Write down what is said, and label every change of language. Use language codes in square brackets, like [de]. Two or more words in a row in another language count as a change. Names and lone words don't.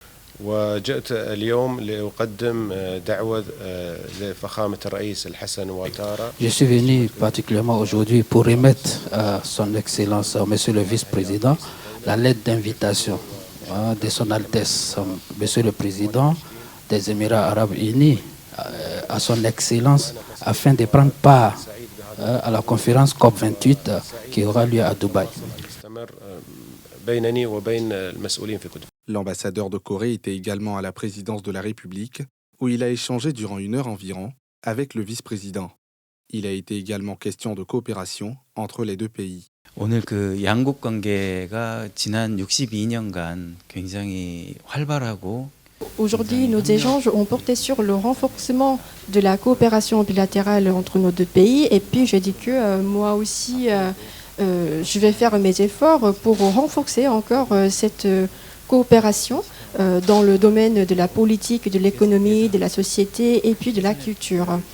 [fr] Je suis venu particulièrement aujourd'hui pour remettre à son Excellence, Monsieur le Vice-président, la lettre d'invitation de Son Altesse, Monsieur le Président des Émirats arabes unis, à Son Excellence, afin de prendre part à la conférence COP28 qui aura lieu à Dubaï. L'ambassadeur de Corée était également à la présidence de la République, où il a échangé durant 1 heure environ avec le vice-président. Il a été également question de coopération entre les deux pays. [ko] 오늘 양국 관계가 지난 62년간 굉장히 활발하고 [fr] Aujourd'hui, nos échanges ont porté sur le renforcement de la coopération bilatérale entre nos deux pays. Et puis, je dis que moi aussi, je vais faire mes efforts pour renforcer encore cette coopération dans le domaine de la politique, de l'économie, de la société et puis de la culture.